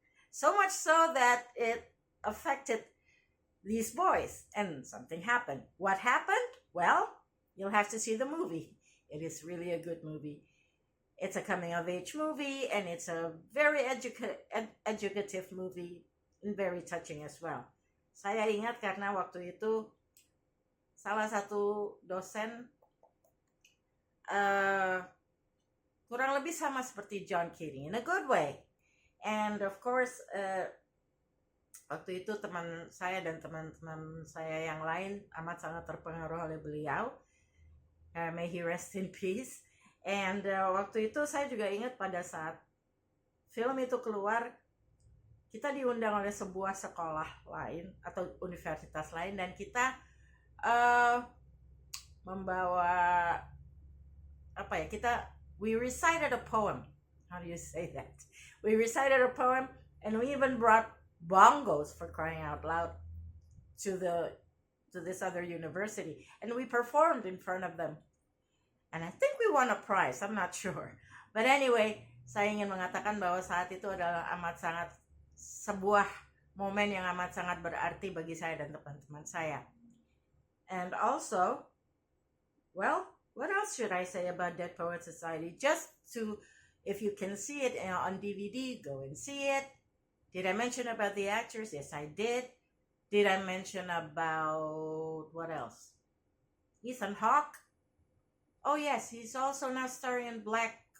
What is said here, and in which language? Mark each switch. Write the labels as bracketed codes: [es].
[en] So much so that it affected these boys, and something happened. What happened? Well, you'll have to see the movie. It is really a good movie. It's a coming-of-age movie, and it's a very educative movie, and very touching as well. [id] Saya ingat karena waktu itu salah satu dosen kurang lebih sama seperti John Keating, [en] in a good way. And of course, [id] waktu itu teman saya dan teman-teman saya yang lain amat sangat terpengaruh oleh beliau. [en] May he rest in peace. [id] And waktu itu saya juga ingat pada saat film itu keluar, kita diundang oleh sebuah sekolah lain atau universitas lain, dan kita membawa [en] we recited a poem. How do you say that? We recited a poem, and we even brought bongos, for crying out loud, to this other university, and we performed in front of them. And I think we won a prize, I'm not sure. But anyway, [id] saya ingin mengatakan bahwa saat itu adalah sebuah momen yang amat sangat berarti bagi saya dan teman-teman saya. [en] And also, well, what else should I say about Dead Poets Society? Just to, if you can see it on DVD, go and see it. Did I mention about the actors? Yes, I did. Did I mention about, what else? Ethan Hawke? Oh yes, he's also now starring in Black